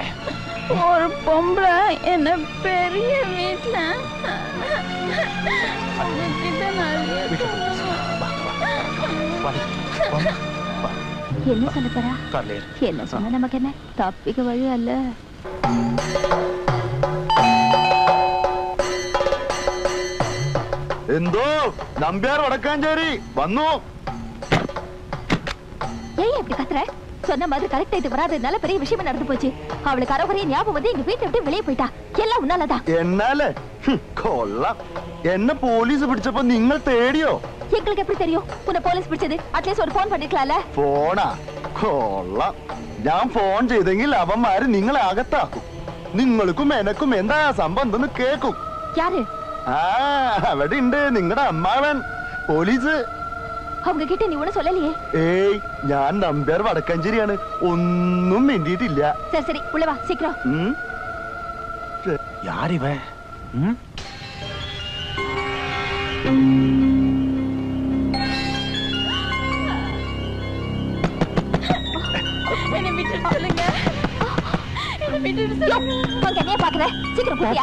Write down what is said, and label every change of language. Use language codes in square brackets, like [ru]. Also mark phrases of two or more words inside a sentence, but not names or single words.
[ta] ஒரு பொம்பளை என்ன பெரிய வீட்டுல என்ன சொல்ல போறா? என்ன சொன்ன நமக்கு என்ன, தப்பிக்க வழி அல்ல. [ml] എന്തോ നമ്പ്യാർ വടക്കാഞ്ചേരി വന്നു. [ta] ஏன் இப்படி கத்துற? சொன்ன மாதிரி கரெக்ட் ஆயிட்டு வராதனால பெரிய விஷயம் நடந்து போச்சு. அவளுக்கு அறவரைய ஞாபகம் வந்து எங்க வீட்டை விட்டு வெளியே போயிட்டா. எல்லாம் உன்னாலதான். [ml] എന്നാലേ കൊള്ളാം. എന്നെ പോലീസ് പിടിച്ചപ്പോ നിങ്ങൾ തേടിയോ? [ta] எங்களுக்கு எப்படி தெரியும் உன்னை போலீஸ் பிடிச்சது? அட்லீஸ்ட் ஒரு போன் பண்ணிக்கலாம்ல. [ml] ഫോണാ? കൊള്ളാം. ഞാൻ ഫോൺ ചെയ്തെങ്കിൽ അവന്മാര് നിങ്ങളെ അകത്താക്കും. നിങ്ങൾക്കും എനക്കും എന്താ സംബന്ധം കേക്കും. [ta] யாரு? [ml] ആ അവിടെ ഉണ്ട് നിങ്ങളുടെ അമ്മാവൻ പോലീസ്. [ta] அவங்க கிட்ட நீ ஒண்ணு சொல்லலையே. [ml] ഏയ്, ഞാൻ നമ്പ്യാർ വടക്കാഞ്ചേരിയാണ്. ഒന്നും മിണ്ടിയിട്ടില്ല. [ta] சரி சரி உள்ள வா சீக்கிரம். யார் இவன்? என்ன விட்டு சொல்லுங்க. என்ன விட்டு சொல்லுங்க. உங்க என்ன பாக்குற? சீக்கிரம் போடியா.